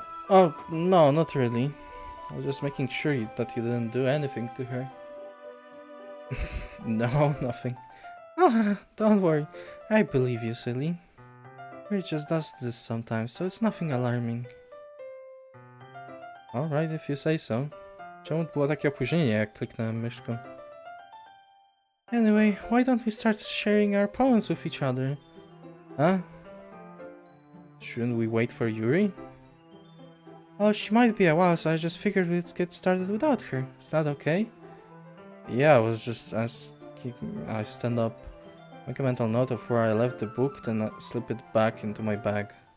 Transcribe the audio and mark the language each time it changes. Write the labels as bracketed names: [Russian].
[English] Oh, no, not really. I was just making sure that you didn't do anything to her. No, nothing. Oh, don't worry. I believe you, silly. Yuri just does this sometimes, so it's nothing alarming. Alright, if you say so. [Polish] Czemu było takie opóźnienie, jak kliknąłem myszką? [English] Anyway, why don't we start sharing our poems with each other? Huh? Shouldn't we wait for Yuri? Oh, she might be a while, so I just figured we'd get started without her. Is that okay? Yeah, I was just asking. I stand up, make a mental note of where I left the book, then I slip it back into my bag.